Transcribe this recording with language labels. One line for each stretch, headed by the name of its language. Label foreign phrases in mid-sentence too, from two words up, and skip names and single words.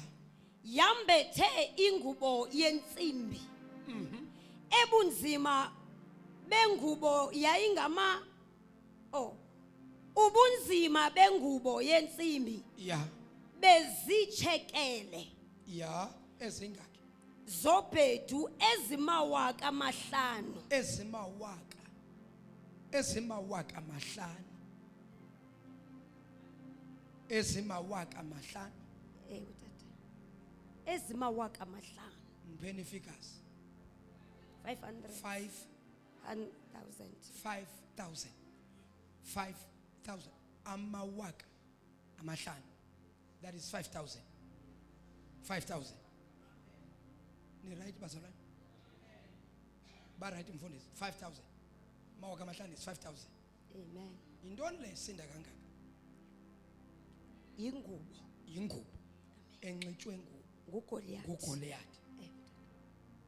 Xhosa: Yambethe ingubo yensimbi. Ebunzima bengubo yayingama ubunzima bengubo yensimbi. Yeah. Bezichekele. Yeah. Ezingaki? Zobhethu ezimawaka amahlanu. Ezimawaka amahlanu. Ezimawaka amahlanu. Utata. Ezimawaka amahlanu. Mpheni figures. 500. 5,000. 5,000. Amawaka amahlanu.
English: That is 5,000.
Xhosa: 5,000. Ni right bazalwane? Ba right mfundisi 5,000. Mawaka amahlanu is 5,000. Amen. Intoni le sinda kangaka? Yingubo enxitshwe nguGoliath.